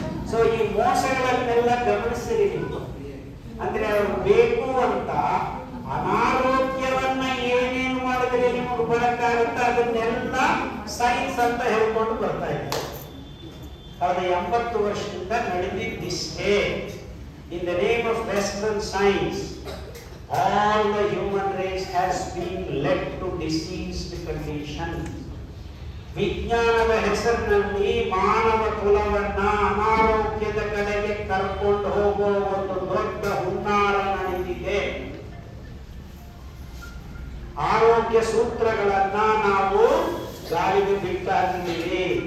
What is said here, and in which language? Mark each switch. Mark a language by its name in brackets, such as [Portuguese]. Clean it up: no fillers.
[Kannada] So ಈ ಮೋಸಗಳನ್ನೆಲ್ಲ ಗಮನಿಸಿರಿ ನೀವು. ಅಂದ್ರೆ ಅವ್ರು ಬೇಕು ಅಂತ ಅನಾರೋಗ್ಯವನ್ನ ಏನೇನು ಮಾಡಿದ್ರೆ ನಿಮಗೆ ಬರಕ್ಕಾಗುತ್ತೆ ಅದನ್ನೆಲ್ಲ ಸೈನ್ಸ್ ಅಂತ ಹೇಳ್ಕೊಂಡು ಬರ್ತಾ ಇದ್ದಾರೆ. ಕಳೆದ 80 ವರ್ಷದಿಂದ ನಡೆದಿದ್ದಿಷ್ಟೇ. [English] In the name of Western science, all the human race has been led to diseased condition. [Kannada] ವಿಜ್ಞಾನದ ಹೆಸರಿನಲ್ಲಿ ಮಾನವ ಕುಲವನ್ನ ಅನಾರೋಗ್ಯದ ಕಡೆಗೆ ಕರ್ಕೊಂಡು ಹೋಗುವ ಒಂದು ದೊಡ್ಡ ಹುನ್ನಾರ ನಡೆದಿದೆ. ಆರೋಗ್ಯ ಸೂತ್ರಗಳನ್ನ ನಾವು ಗಾಳಿಗೆ ಬಿಟ್ಟಾಕಿದ್ದೀವಿ.